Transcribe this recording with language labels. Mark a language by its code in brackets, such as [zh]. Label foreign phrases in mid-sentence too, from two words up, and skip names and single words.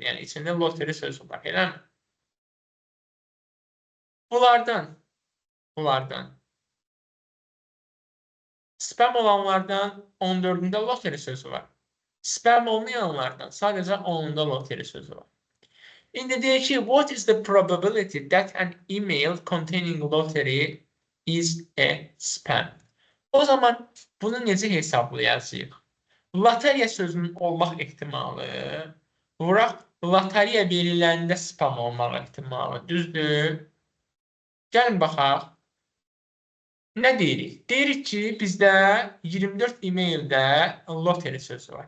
[az] Yəni, içində lottery sözü var, elə mi? Bunlardan spam olanlardan 14'ünde lottery sözü var. Spam olmayanlardan sadəcə 10'unda lottery sözü var. İndi deyək ki, [en] what is the probability that an email containing lottery is a spam? [az] O zaman bunu necə hesablayacağıq? Loteriya sözünün olmaq ehtimalı, vuraq loteriya veriləndə spam olmaq ehtimalı, düzdür? Gəlin baxaq. Nə deyirik? Deyirik ki, bizdə 24 e-maildə lottery sözü var.